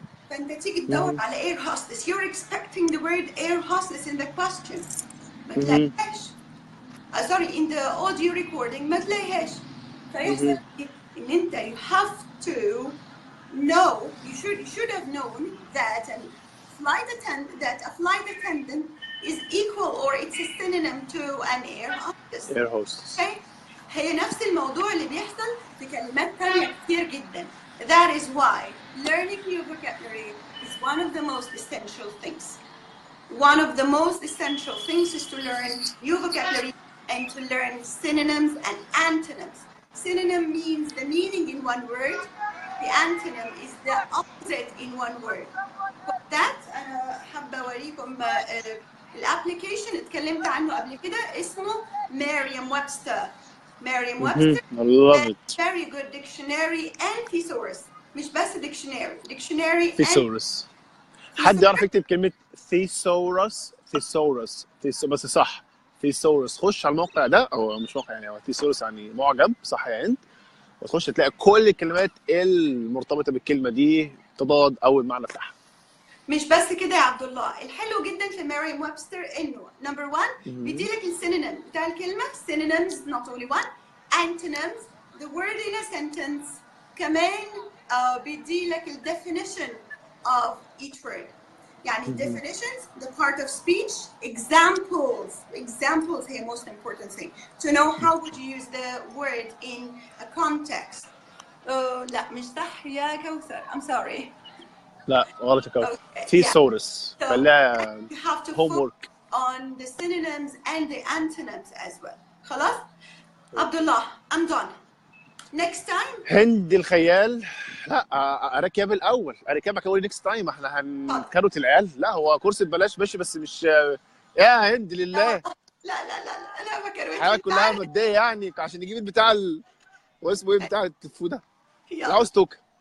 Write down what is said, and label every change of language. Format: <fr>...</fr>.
<ar>فأنت تيجي تدور على air hostess.</ar> <en>You're expecting the word air hostess in the question.</en> <ar>ما تلاقيهاش.</ar> <en>sorry in the audio recording</en> <ar>ما تلاقيهاش. فيحصل إن أنت</ar> <en>you have to know, you should have known that a flight attendant is equal or it's a synonym to an air hostess. Air hostess. Okay?</en> <ar>هي نفس الموضوع اللي بيحصل في كلمات تانية كتير جدا.</ar> <en>That is why learning new vocabulary is one of the most essential things. One of the most essential things is to learn new vocabulary and to learn synonyms and antonyms. Synonym means the meaning in one word. The antonym is the opposite in one word. For that</en> <ar>أنا حابة أوريكم الابلكيشن اتكلمت عنه قبل كده اسمه Merriam-Webster.</ar> <en>I love it. Very good dictionary and thesaurus.</en> <ar>مش بس dictionary ثيسورس. حد يعرف يكتب كلمة ثيسورس؟ بس صح، ثيسورس. خش على الموقع ده، او مش موقع يعني، هو ثيسورس يعني معجم، صح يا هند؟ وتخش تلاقي كل الكلمات المرتبطة بالكلمة دي تضاد او المعنى بتاعها. مش بس كده يا عبد الله، الحلو جدا في ميريم ويبستر انه نمبر 1 بيديلك السينونيم بتاع الكلمه،</ar> <en>synonyms not only one, antonyms, the word in a sentence،</en> <ar>كمان بيديلك ال</ar> <en>definition of each word. يعني definitions, the part of speech, examples هي most important thing to know how would you use the word in a context.</en> <ar>لا مش صح يا كوثر،</ar> <en>I'm sorry.</en> <ar>لا غلط يا كوثر. ثيسورس. خليها homework</ar> <en>on the synonyms and the antonyms as well.</en> <ar>خلاص؟ عبد الله</ar> <en>I'm done. Next time</en> <ar>هند الخيال. لا اركب الاول، اركبك اول</ar> <en>next time.</en> <ar>احنا هنكروت العيال. لا هو كورس ببلاش ماشي، بس مش يا هند لله. لا انا ما كروتش الحاجات كلها ماديه يعني، عشان نجيب البتاع واسمه ايه بتاع التفو ده، عاوز توكن.</ar>